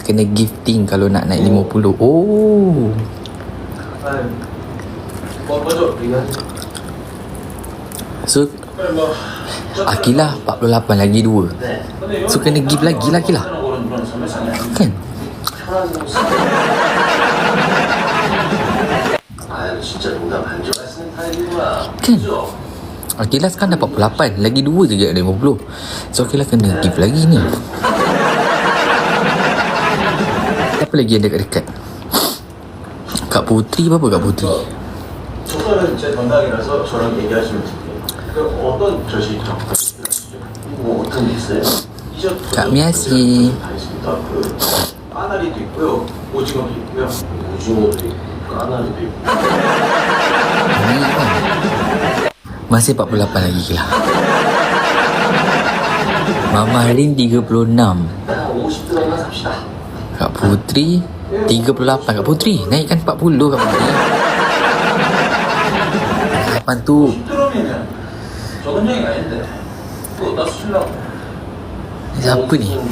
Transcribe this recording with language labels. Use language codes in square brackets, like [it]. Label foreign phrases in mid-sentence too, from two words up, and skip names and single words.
[ms] Kena gifting kalau nak naik 50. So Akilah 48 lagi 2. So kena gift lagi lah Akilah. Kan? [ko] 진짜 농담 안 좋아하시는 타입이구나. [ms] Kan? Akilah sekarang dah 48. Lagi 2 je ada 50. So Akilah kena gift lagi ni. Apa lagi yang dekat-dekat? Kak Putri berapa Kak Putri? [ko] 저거는 제 담당이라서 저랑 얘기하시면 돼요. 어떤 저시 뭐 어떤 게 있어요? [ms] Kak Miasi. [ko] 다 있습니다. 그 까나리도 있고요, 오징어도 있고요. 오징어도 있고 까나리도 있고. [ms] Ni kan. Masih 48 lagi ke lah. Mama Lin 36. Kak Putri 38. Kak Putri naikkan 40 Kak Putri. 8 tu. Siapa ni?